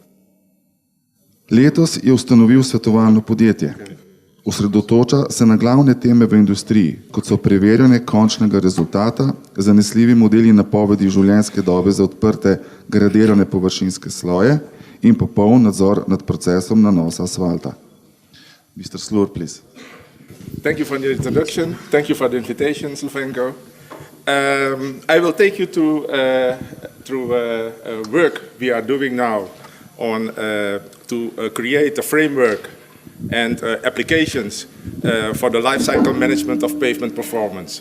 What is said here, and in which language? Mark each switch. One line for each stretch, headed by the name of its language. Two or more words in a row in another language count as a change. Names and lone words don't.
Slovenian: Letos je ustanovil svetovalno podjetje. Osredotoča se na glavne teme v industriji, kot so preverjanje končnega rezultata, zanesljivi modeli napovedi življenjske dobe za odprte gradirane površinske sloje in popoln nadzor nad procesom nanosa asfalta.
English: Mr. Slur, please. Thank you for the introduction. Thank you for the invitation, Slvenko. I will take you through work we are doing now on to create a framework and applications for the life cycle management of pavement performance.